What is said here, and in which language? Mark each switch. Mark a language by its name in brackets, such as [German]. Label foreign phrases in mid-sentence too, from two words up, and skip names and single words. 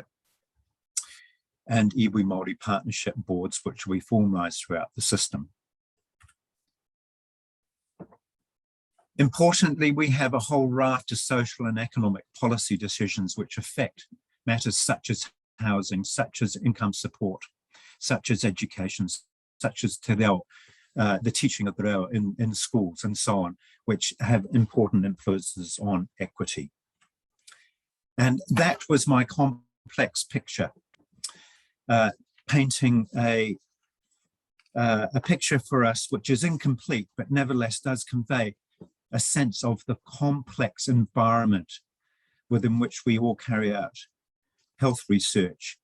[English] And [Māori] iwi Māori [English] partnership boards, which will be formalised throughout the system. Importantly, we have a whole raft of social and economic policy decisions which affect matters such as housing, such as income support, such as education, such as [Māori] te reo, [English] the teaching of the reo in schools and so on, which have important influences on equity. And that was my complex picture, painting a picture for us which is incomplete, but nevertheless does convey a sense of the complex environment within which we all carry out health research.